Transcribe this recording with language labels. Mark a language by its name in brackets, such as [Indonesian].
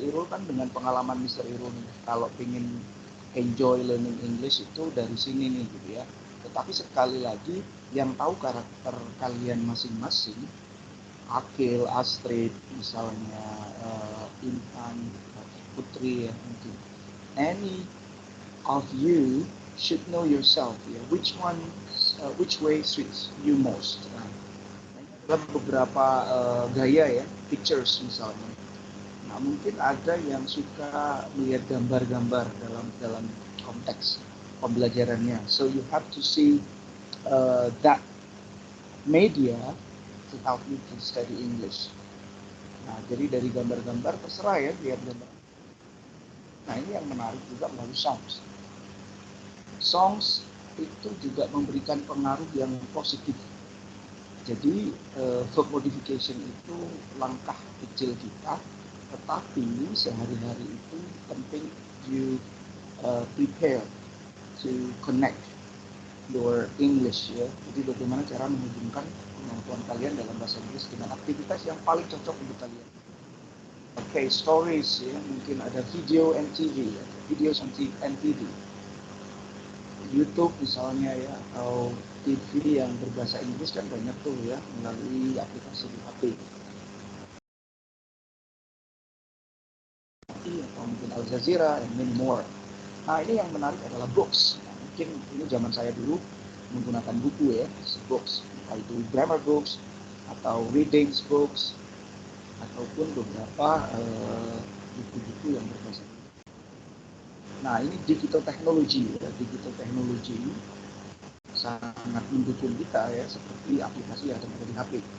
[Indonesian] Irul kan dengan pengalaman Mr. Irul nih, kalau ingin enjoy learning English itu dari sini nih gitu ya. Tetapi sekali lagi yang tahu karakter kalian masing-masing, Akil, Astrid, misalnya Intan, Putri ya mungkin. [English] Any of you should know yourself ya. Which way suits you most? [Indonesian] Nah, ada beberapa gaya ya, pictures misalnya. Nah, mungkin ada yang suka melihat gambar-gambar dalam konteks pembelajarannya. [English] So you have to see that media to help you to study English. [Indonesian] Nah, jadi dari gambar-gambar terserah ya, lihat gambar. Nah, ini yang menarik juga melalui songs. Songs itu juga memberikan pengaruh yang positif. Jadi verb modification itu langkah kecil kita, tetapi sehari-hari itu penting [English] you prepare to connect your English [Indonesian] ya. Jadi bagaimana cara menghubungkan kemampuan kalian dalam bahasa Inggris dengan aktivitas yang paling cocok untuk kalian. [English] Okay, stories ya, [Indonesian] mungkin ada [English] video and TV, ya. Videos and TV. [Indonesian] YouTube misalnya ya, atau TV yang berbahasa Inggris kan banyak tuh ya, melalui aplikasi di HP. Atau mungkin [English] Al Jazeera and many more. [Indonesian] Nah, ini yang menarik adalah books. Nah, mungkin ini zaman saya dulu menggunakan buku ya, books, entah itu grammar books atau readings books ataupun beberapa buku-buku yang berbahasa Inggris. Nah, ini digital technology ya, digital technology sangat mendukung kita ya, seperti aplikasi yang ada di HP.